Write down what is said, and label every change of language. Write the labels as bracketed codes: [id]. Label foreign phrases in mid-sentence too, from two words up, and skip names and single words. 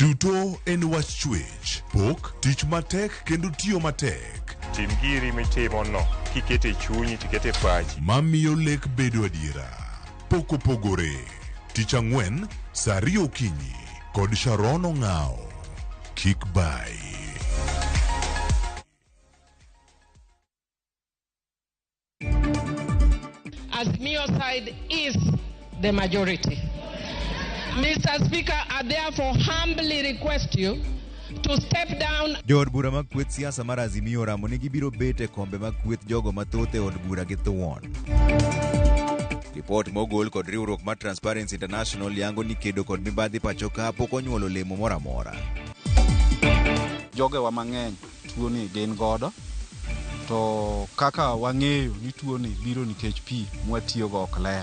[luo] Duto en wach chwech, pok, tich matek kendo tiyo matek. Tim giri mitimono kikete chunyi tikete pachi. Mamiyo lek bedo adiera. Pok opogore. Tich ang'wen, saa 2 okinyi kod Sharon Ong'ao. [en] Kick by. Azimio side is the majority. Mr. Speaker, I therefore humbly request you to step down. [luo] Jod bura mag kweth siasa mar Azimio ramo ni gibiro bet e kombe mag kweth jogo mathoth e od bura gi thuon. Report mogol kod riwruok mar Transparency International yango ni kedo kod mibadhi pacho ka pok onyuolo olemo moro amora. Jogewa mang'eny tuo ni gin godo, to kaka wang'eyo ni tuo ni biro nikech pi mwatiyogo ok ler.